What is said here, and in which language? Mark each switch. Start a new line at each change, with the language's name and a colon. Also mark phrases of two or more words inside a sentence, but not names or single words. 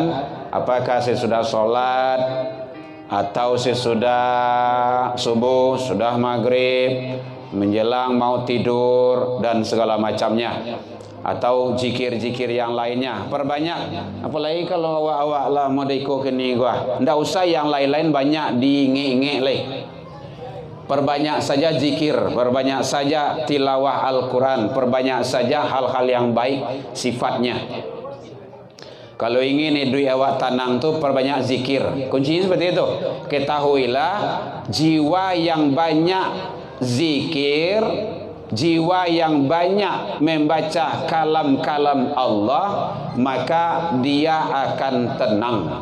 Indonesian: Apakah saya sudah sholat, atau saya sudah subuh, sudah maghrib, menjelang mau tidur dan segala macamnya, atau zikir-zikir yang lainnya, perbanyak.
Minangkabau: Apalagi kalau awak-awak lah mau deko kini gua, ndak usah yang lain-lain banyak diinge-inge leh.
Indonesian: Perbanyak saja zikir, perbanyak saja tilawah Al-Quran, perbanyak saja hal-hal yang baik sifatnya. Kalau ingin hidup awak tenang tu, perbanyak zikir. Kuncinya seperti itu. Ketahuilah, jiwa yang banyak zikir, jiwa yang banyak membaca kalam-kalam Allah, maka dia akan tenang.